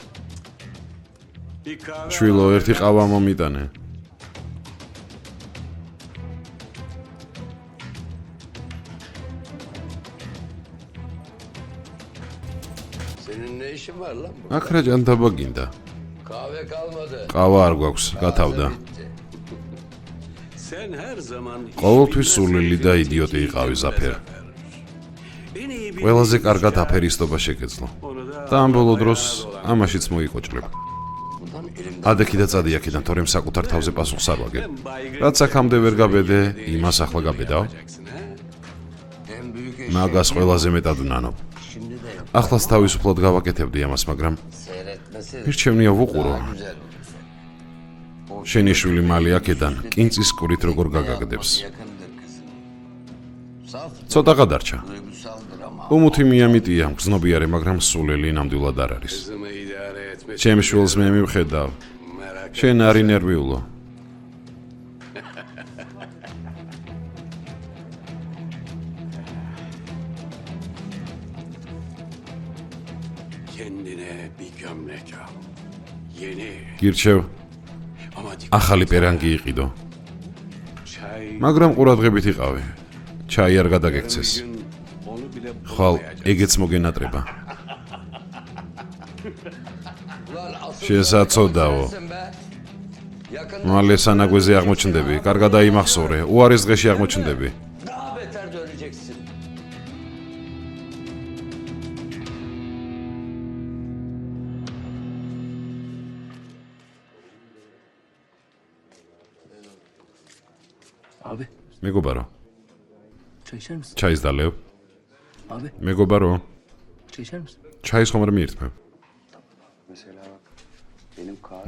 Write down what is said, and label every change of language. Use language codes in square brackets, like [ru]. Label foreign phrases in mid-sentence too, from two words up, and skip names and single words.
[ka] შვილო, ერთი ყავა მომიტანე. [tr] Senin ne işin var lan bu? [ka] აქ რა ჭანდაბა გინდა? [tr] Kahve kalmadı. [ka] ყავა არ გვაქვს, გათავდა. [tr] Bitti. Sen her zaman [ka] ყოველთვის სულელი და იდიოტი იყავი ზაფერ. [tr] en iyi bir [ka] ყველაზე კარგად აფერისტობა შეგეძლო. და ამ ბოლო დროს ამაშიც მოიკოჭლებ. [tr] Ulan elimden [ka] ადექი და წადი აქედან, თორემ საკუთარ თავზე პასუხს არ ვაგებ. რაც აქამდე ვერ გაბედე, იმას ახლა გაბედავ. [tr] en büyük [ka] მაგას ყველაზე მეტად ვნანობ. [tr] şimdi de yap. [ka] ახლაც თავისუფლად გავაკეთებდი ამას, მაგრამ [tr] Seyretmesi [ka] მირჩევნია ვუყურო. [tr] daha güzel olur. [ka] შენი შვილი მალე აქედან კინწის კვირით როგორ გაგაგდებს. [tr] Yakındır kızım. Saf, [ka] ცოტა გადარჩა. [tr] duygusaldır ama [ka] უმუთი მიამიტია, გზნობიარე, მაგრამ სულელი ნამდვილად არ არის. [tr] kızımı idare etmek [ka] ჩემ შვილს მე მივხედავ. [tr] merak [ka] შენ არ ინერვიულო. [tr] kendine bir gömlek al. Yeni [ka] გირჩევ, [tr] ama dikkat [ka] ახალი პერანგი იყიდო. [tr] çay [ka] მაგრამ ყურადღებით იყავი. ჩაი არ გადაგექცეს. [tr] gün onu bile [ka] ხვალ [tr] bulamayacak. [ka] ეგეც მოგენატრება. [tr] ulan asıl [ka] შესაძოდაო. [tr] sensin be. Yakın [ka] მალე სანაგვეზე აღმოჩნდები. კარგად აიმახსოვრე. უარის დღეში აღმოჩნდები. [tr] daha beter döneceksin. Abi [ka] მეგობარო, [tr] çay içer misin? [ka] ჩაის დალევ. [tr] Abi [ka] მეგობარო, [tr] çay içer misin? [ka] ჩაის ხომ არ მიირთმევ? [tr] Mesela bak benim kahve